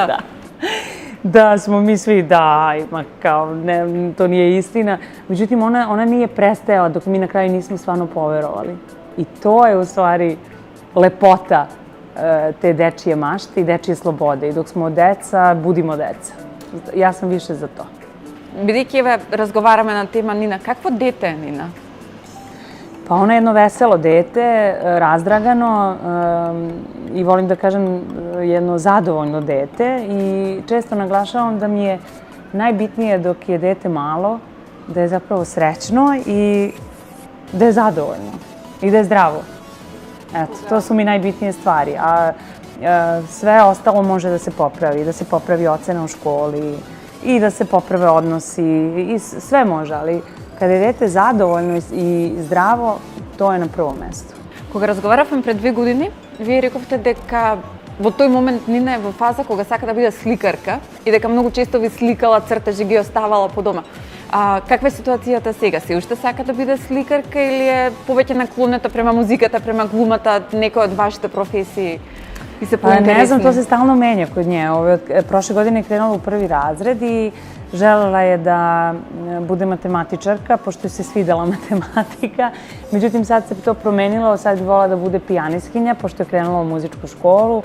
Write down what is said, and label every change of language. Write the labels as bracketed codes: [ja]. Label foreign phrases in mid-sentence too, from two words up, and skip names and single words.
[sr] Da smo mi svi, kao, to nije istina. Međutim, ona nije prestajala dok mi na kraju nismo stvarno poverovali. I to je u stvari lepota te dečije mašte i dečije slobode. I dok smo deca, budimo deca. Ja sam više za to. [mk] Бидејќи разговараме на тема Нина, какво дете е Нина? [sr] Pa ona je jedno veselo dete, razdragano i volim da kažem jedno zadovoljno dete i često naglašavam da mi je najbitnije dok je dete malo, da je zapravo srećno i da je zadovoljno i da je zdravo. Eto, to su mi najbitnije stvari, a sve ostalo može da se popravi, da se popravi ocena u školi i da se poprave odnosi i sve može, ali kada je dete zadovoljno и здраво, [mk] тоа е на прво место. Кога разговаравме пред 2 години, вие рековте дека во тој момент Нина е во фаза кога сака да биде сликарка и дека многу често ви сликала цртежи, ги оставала по дома. Каква е ситуацијата сега? Се уште сака да биде сликарка или е повеќе наклонета према музиката, према глумата, некој од вашите професии? [sr] Ne znam, to se stalno menja kod nje. Prošle godine je krenula u 1. razred i želela je da bude matematičarka, pošto se svidela matematika. Međutim, sad se to promenilo, sad bi volila da bude pijanistkinja, pošto je krenula u muzičku školu.